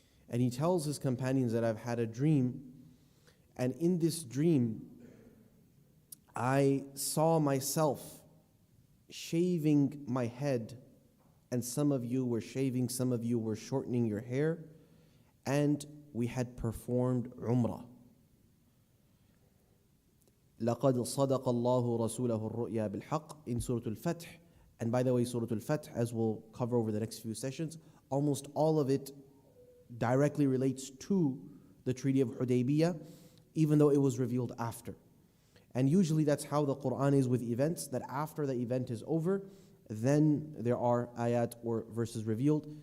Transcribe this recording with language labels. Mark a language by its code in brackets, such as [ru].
[en] And he tells his companions that I've had a dream, and in this dream, I saw myself shaving my head, and some of you were shaving, some of you were shortening your hair, and we had performed Umrah. [ar] لَقَدْ صَدَقَ اللَّهُ رَسُولَهُ الرُّؤْيَا بِالْحَقِّ [en] in Surah Al-Fath. And by the way, Surah Al-Fath, as we'll cover over the next few sessions, almost all of it directly relates to the Treaty of Hudaybiyah, even though it was revealed after. And usually that's how the Quran is with events, that after the event is over, then there are ayat or verses revealed.